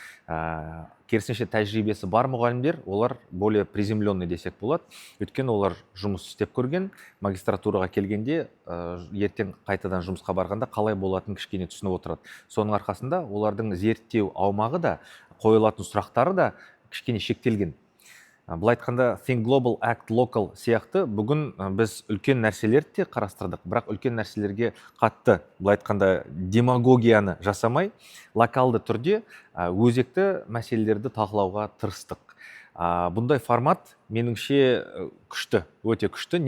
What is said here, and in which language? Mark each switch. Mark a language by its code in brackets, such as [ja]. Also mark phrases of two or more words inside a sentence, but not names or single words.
[kk] Керісінше тәжірибесі бар мұғалімдер, олар [ru] более приземленный [kk] десек болады. Өйткені олар жұмыс істеп көрген, магистратураға келгенде, ертең қайтадан жұмысқа барғанда қалай болатынын кішкене түсініп отырады. Соның арқасында олардың зерттеу аумағы да, қойылатын сұрақтары да кішкене шектелген. Бұл айтқанда [en] think global, act local [kk] сияқты бүгін біз үлкен нәрселерді де қарастырдық, бірақ үлкен нәрселерге қатты, бұл айтқанда демагогияны жасамай, локалды түрде өзекті мәселелерді талқылауға тырыстық. Бұндай формат меніңше күшті, өте күшті.